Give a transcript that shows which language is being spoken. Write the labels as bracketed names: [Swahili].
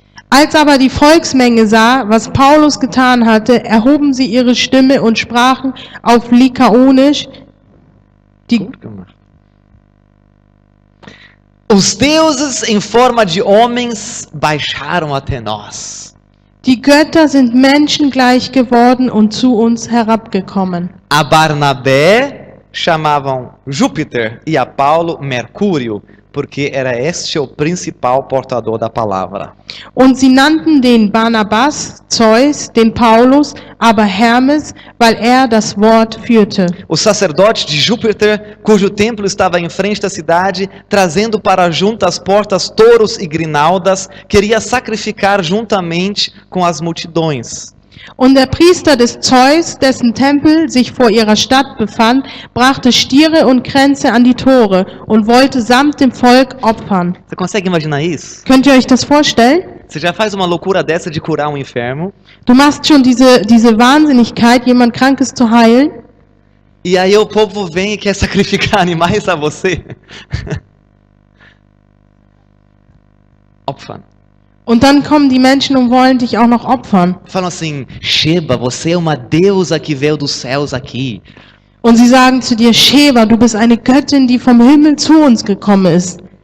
[German] Als aber die Volksmenge sah, was Paulus getan hatte, erhoben sie ihre Stimme und sprachen auf Lykaonisch, [Portuguese] os deuses em forma de homens baixaram até nós. [German] die Götter sind menschengleich geworden und zu uns herabgekommen. [Portuguese] A Barnabé chamavam Júpiter e a Paulo Mercúrio, porque era este o principal portador da palavra. [German] Und sie nannten den Barnabas Zeus, den Paulus aber Hermes, weil er das Wort führte. [Portuguese] O sacerdote de Júpiter, cujo templo estava em frente da cidade, trazendo para junto às portas touros e grinaldas, queria sacrificar juntamente com as multidões. [German] Und der Priester des Zeus, dessen Tempel sich vor ihrer Stadt befand, brachte Stiere und Kränze an die Tore und wollte samt dem Volk opfern. [Portuguese] Você consegue imaginar isso? [German] Könnt ihr euch das vorstellen? [Portuguese] Você já faz uma loucura dessa de curar um enfermo, [German] Du machst schon diese Wahnsinnigkeit, jemand Krankes zu heilen, [Portuguese] e aí o povo vem e quer sacrificar animais a você. [German] Opfern. und dann kommen die Menschen und wollen dich auch noch opfern. [Portuguese] Falam assim, Sheba, você é uma deusa que veio dos céus aqui. [German] Und sie sagen zu dir, Sheba, du bist eine Göttin, die vom Himmel zu uns gekommen ist.